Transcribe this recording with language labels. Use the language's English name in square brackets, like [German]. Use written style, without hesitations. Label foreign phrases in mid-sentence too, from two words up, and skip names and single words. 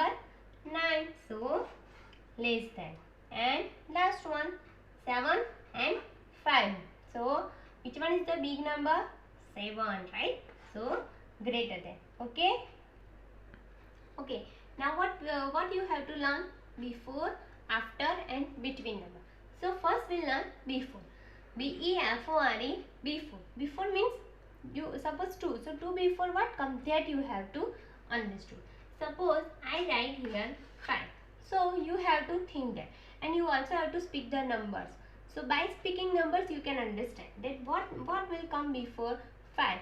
[English] 9, so less than. And last one, 7 and 5. So which one is the big number? 7, right? So greater than. Okay. Okay. Now what you have to learn? Before, after and between number. So first we'll learn before. B-E-F-O-R-E, before. Before means you suppose 2. So 2 before what comes, that you have to understand. Suppose I write here 5. So you have to think that, and you also have to speak the numbers. So by speaking numbers you can understand that what will come before 5.